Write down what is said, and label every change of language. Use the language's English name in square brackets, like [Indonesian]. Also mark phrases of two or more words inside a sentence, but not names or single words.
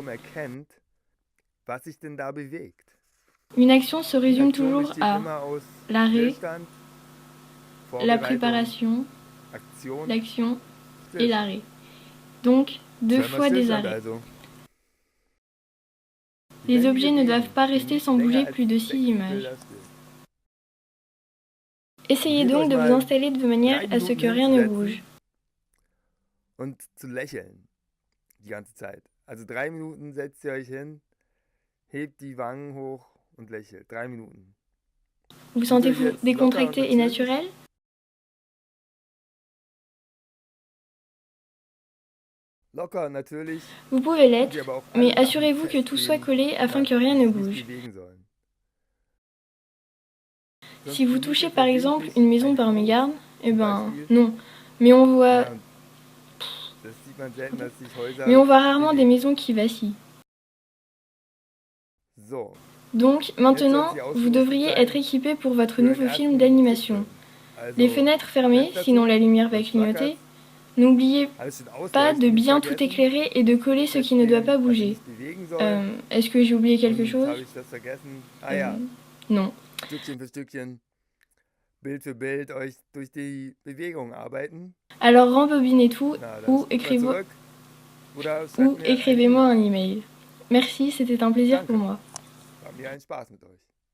[French] Une action se résume toujours à l'arrêt, la préparation, l'action et l'arrêt. Donc, 2 fois des arrêts. Les objets ne doivent pas rester sans bouger plus de 6 images. Essayez donc de vous installer de manière à ce que rien ne bouge. [German] Und zu lächeln die ganze Zeit. Also 3 Minuten setzt ihr euch hin, hebt die Wangen hoch und lächelt. 3 Minuten. [French] Vous sentez-vous décontracté et naturel? [German] Locker, natürlich. [French] Vous pouvez l'être, mais assurez-vous que tout soit collé afin que rien ne bouge. Si vous touchez par exemple une maison par mégarde, eh ben non. Mais on voit rarement des maisons qui vacillent. Donc maintenant, vous devriez être équipé pour votre nouveau film d'animation. Les fenêtres fermées, sinon la lumière va clignoter. N'oubliez pas de bien tout éclairer et de coller ce qui ne doit pas bouger. Est-ce que j'ai oublié quelque chose? Non. [German] Stückchen für Stückchen, Bild für Bild euch durch die Bewegung arbeiten. [French] Alors rembobinez tout ou [German] Oder [French] écrivez-moi un email. Merci, c'était un plaisir pour moi. [German] War mir ein Spaß mit euch.